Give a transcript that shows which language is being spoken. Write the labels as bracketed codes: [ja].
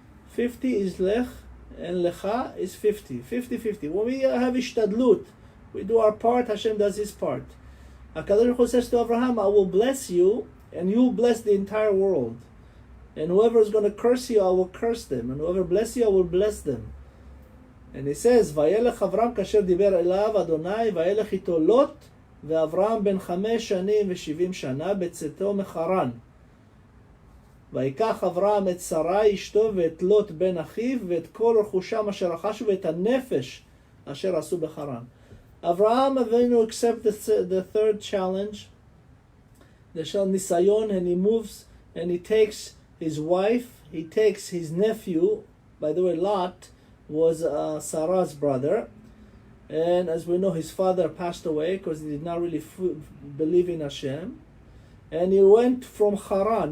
[en] 50 is Lech, and Lecha is 50. 50-50. When we have Ishtadlut, we do our part, Hashem does his part. HaKadosh Baruch Hu says to Abraham, I will bless you, and you will bless the entire world. And whoever is going to curse you, I will curse them. And whoever bless you, I will bless them. [he] And he says, וילך אברהם כאשר דיבר אליו אדוני, וילך איתו לוט, ואברהם בן 5 שנים ו70 שנה בצאתו מחרן. ויקח אברהם את שרה אשתו ואת לוט בן אחיו, ואת כל רכושם אשר רכשו, ואת הנפש אשר עשו בחרן. [en] Avraham Avinu accepts the third challenge, the shal nisayon, and he moves and he takes his wife, he takes his nephew. By the way, Lot was Sarah's brother, and as we know, his father passed away because he did not really believe in Hashem, and he went from Haran.